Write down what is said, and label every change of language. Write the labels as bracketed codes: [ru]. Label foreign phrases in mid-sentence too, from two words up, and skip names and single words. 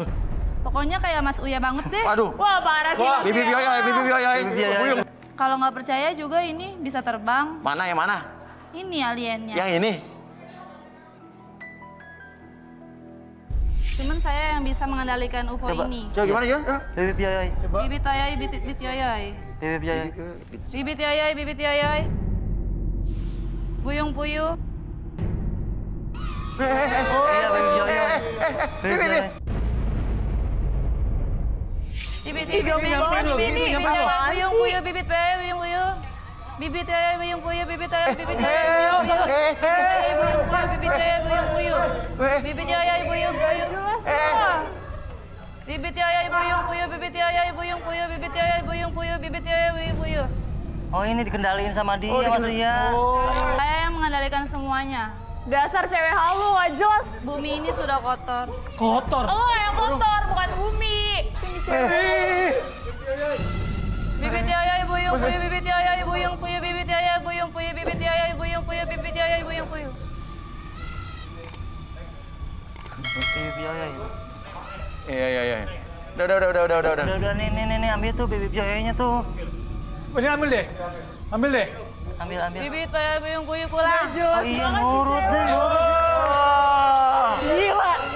[id] Pokoknya kayak Mas Uya banget deh. Waduh. Wah, parah sih Mas Bibi Uya. Buyung. Kalau nggak percaya juga ini bisa terbang. Mana yang mana? Ini aliennya. Yang ini? Cuman saya yang bisa mengendalikan UFO ini. Coba gimana ya? Bibit yoyoy. Bibit yoyoy, bibit yoyoy. Bibit yoyoy. Bibit yoyoy, bibit yoyoy. Buyung puyuh. Iya, bibit yoyoy. Bibit yoyoy. Bibit buyung puyuh, bibit yoyoy, buyung puyuh. Bibit yoyoy, buyung puyuh, bibit yoyoy, bibit yoyoy, bibit yoyoy, buyung puyuh. Bibit yoyoy, buyung puyuh. Bibit yoyoy, buyung puyuh, bibit yoyoy, buyung puyuh, bibit yoyoy, buyung puyuh, bibit yoyoy, buyung puyuh. Oh, ini dikendaliin sama dia maksudnya. Saya yang mengendalikan semuanya. Dasar cewek halu, gak jelas. Bumi ini sudah kotor. Kotor? Lo yang kotor, bukan bumi. Bibit yoyoy, buyung puyuh, bibit yoyoy, buyung puyuh, bibit yoyoy, buyung puyuh, bibit yoyoy, buyung puyuh, bibit yoyoy, buyung puyuh. Bibit yoyoy. Iya. Udah. Nih, ambil tuh bibit yoyoynya tuh. Ini ambil deh. Ambil. Bibit yoyoy, buyung puyuh pulang. Oh iya, nurut deh. Gila.